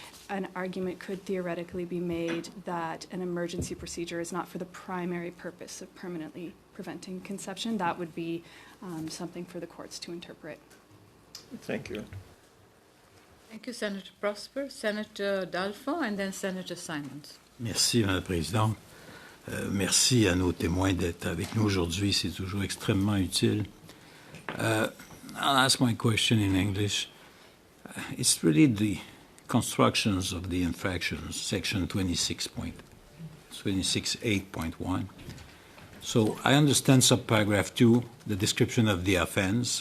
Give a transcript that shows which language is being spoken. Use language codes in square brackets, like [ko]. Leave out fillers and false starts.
[en] An argument could theoretically be made that an emergency procedure is not for the primary purpose of permanently preventing conception. That would be something for the courts to interpret. Thank you. Thank you, Senator Prosper, Senator Dalphon, and then Senator Simons. [fr] Merci, Madame la Présidente. Merci à nos témoins d'être avec nous aujourd'hui. C'est toujours extrêmement utile. [en] I'll ask my question in English. It's really the constructions of the infractions, Section 26.8.1. So I understand subparagraph 2, the description of the offense.